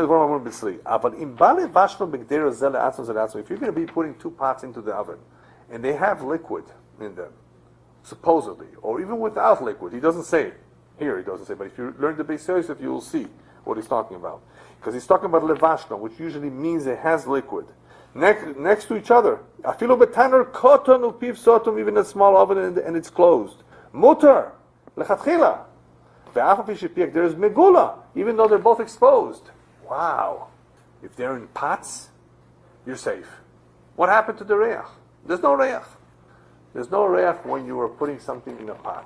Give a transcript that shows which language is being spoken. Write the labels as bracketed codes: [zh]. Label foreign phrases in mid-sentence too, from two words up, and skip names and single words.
[en] If you're going to be putting two pots into the oven, and they have liquid in them, supposedly, or even without liquid, he doesn't say it. Here he doesn't say, but if you learn the Beis Yosef, you will see what he's talking about. Because he's talking about levashno, which usually means it has liquid. Next to each other. [he] אפילו בתנור קטן ופיו סתום, [en] even a small oven and it's closed. [he] מותר, לכתחילה. [en] There is megula, even though they're both exposed. Wow. If they're in pots, you're safe. What happened to the reach? There's no reach. There's no reach when you are putting something in a pot.